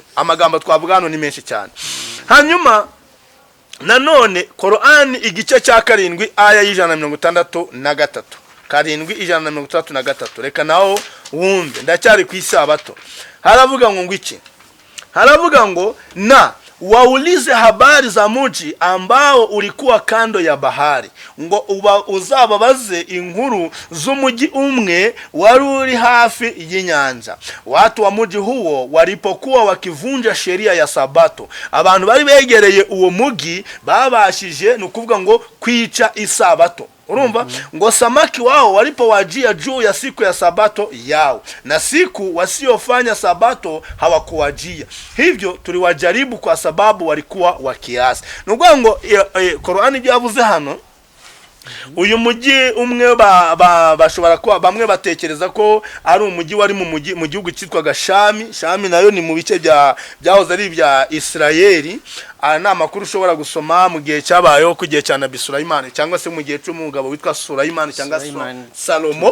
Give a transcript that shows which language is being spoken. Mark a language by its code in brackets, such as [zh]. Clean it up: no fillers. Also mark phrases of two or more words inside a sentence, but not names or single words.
[rw] Amagambo twavuga hano ni menshi cyane. Hanyuma nanone Korowani igice cya 7 aya y'163. 7:133. Reka naho wumve, ndacyari ku isabato. Haravuga ngo iki? Haravuga ngo [sw] na waulize habari za mji ambao ulikuwa kando ya bahari, [rw] ngo uzababaze inkuru z'umugi umwe wari uri hafi y'inyanja. [sw] Watu wa mji huo walipokuwa wakivunja sheria ya sabato, [rw] abantu bari begereye uwo mugi babashije nukuvuga ngo kwica isabato. Urumva? [sw] Ngo samaki wao walipowajia juu ya siku ya sabato yao, na siku wasiofanya sabato hawakuwajia. Hivyo tuliwajaribu kwa sababu walikuwa wakiasi. [rw] Nukuvuga ngo Korowani byavuze hano, uyu mugi umwe bashobora kuba bamwe batekereza ko ari umugi wari mu gihugu cyitwaga Shami nayo ni mu bice byahoze ari bya Isirayeli. Ana makuru ushobora gusoma mu gihe cyabayeho ku gihe cya Nabi Sulaiman, cyangwa se mu gihe cy'umugabo witwa Sulaiman cyangwa Salomo.